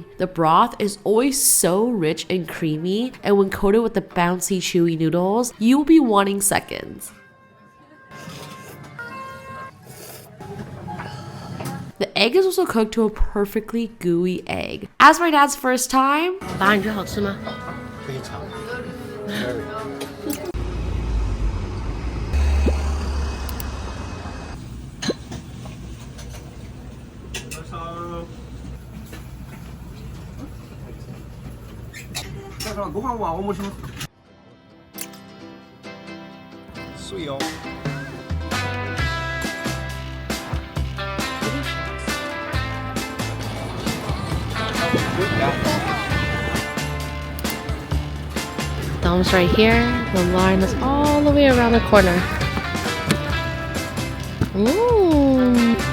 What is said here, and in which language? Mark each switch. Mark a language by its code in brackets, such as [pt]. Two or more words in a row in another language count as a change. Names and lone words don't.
[en] The broth is always so rich and creamy, and when coated with the bouncy, chewy noodles, you will be wanting seconds. The egg is also cooked to a perfectly gooey egg. As my dad's first time, [zh] 爸，你觉得好吃吗？非常。 [ja] ご飯はお持ちします。水よ。 [en] Thumbs right here. The line is all the way around the corner. Ooh.